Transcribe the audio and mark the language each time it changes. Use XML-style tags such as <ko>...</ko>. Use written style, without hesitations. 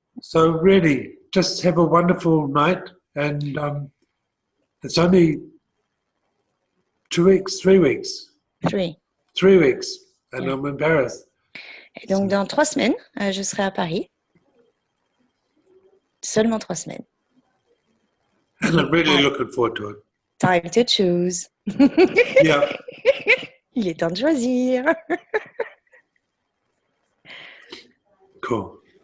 <en>So really, just have a wonderful night, and it's only 2 weeks, 3 weeks. 3. 3 weeks, and Yeah. I'm embarrassed.</en> <fr>Et donc, dans 3 semaines, je serai à Paris. Seulement 3 semaines.</fr> <en>And I'm really looking forward to it. Time to choose. Yeah.</en> <fr>Il est temps de choisir.</fr> <en>Cool.</en>